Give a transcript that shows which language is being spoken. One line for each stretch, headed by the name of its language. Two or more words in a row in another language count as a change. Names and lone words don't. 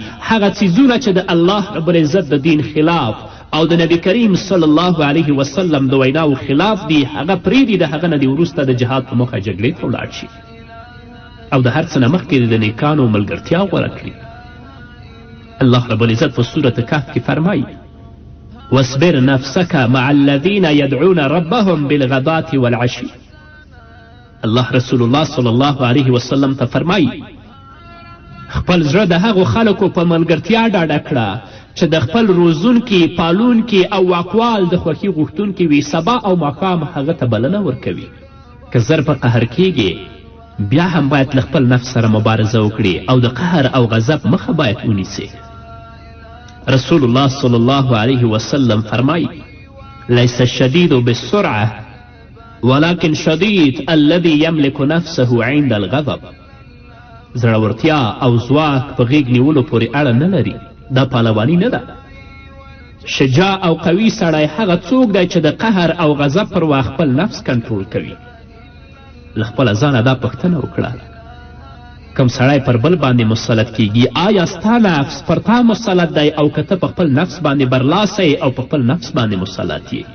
Pashto: هغه څیزونه چې د
Arabic: الله رب العزت
Pashto: د دین خلاف او د نبی کریم
Arabic: صلی الله علیه وسلم
Pashto: د ویناو خلاف دي هغه پرېږدي. د هغه نه دې وروسته د جهاد په مخه جګړې ته ولاړ شي او د هر څه نه مخکې د نیکانو ملګرتیا غوره کړي.
Arabic: الله رب العزت
Pashto: په سورة کهف کې فرمایي
Arabic: واصبر نفسك مع الذين يدعون ربهم بالغداة والعشي.
Pashto: الله رسول الله
Arabic: صلی الله علیه وسلم
Pashto: ته فرمایي خپل زړه د هغو خلکو په ملګرتیا ډاډه کړه چې د خپل روزونکي پالونکي او واکوال د خوښي غوښتونکي وي، سبا او ماښام هغه ته بلنه ورکوي. که زر په قهر کیږي بیا هم باید له خپل نفس سره مبارزه وکړي او د قهر او غضب مخه باید ونیسي. رسول الله
Arabic: صلی الله علیه وسلم
Pashto: فرمایي
Arabic: لیس الشدید بالسرعه ولكن شدید الذي یملک نفسه عند الغضب.
Pashto: زړورتیا او ځواک په غیږ نیولو پورې اړه نه لري، دا پهلواني نه ده. شجاع او قوي سړی هغه څوک دی چې د قهر او غضب پر وخت خپل نفس کنټرول کوي. له خپله ځانه دا پوښتنه وکړه کوم سړی پر بل باندې مسلط کیږي آیا ستا نفس پر تا مسلط دی او که ته په خپل نفس باندې برلاسی او په خپل نفس باندې مسلط یې؟